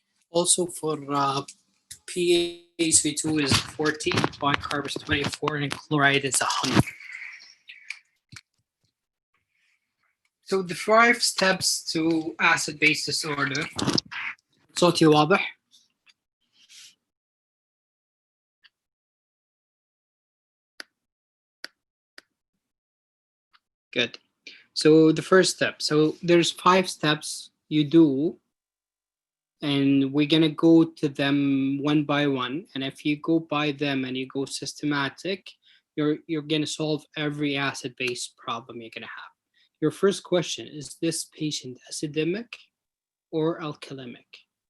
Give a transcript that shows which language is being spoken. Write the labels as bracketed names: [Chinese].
[English] Also for PaC2 is 40, bicarb is 24, and chloride is 100. So the 5 steps to acid-base disorder. [Arabic] صوتي واضح؟ [English] Good. So the first step. So there's 5 steps you do, and we're gonna go to them one by one. And if you go by them and you go systematic, you're gonna solve every acid-base problem you're gonna have. Your first question is this patient acidic or alkalemic?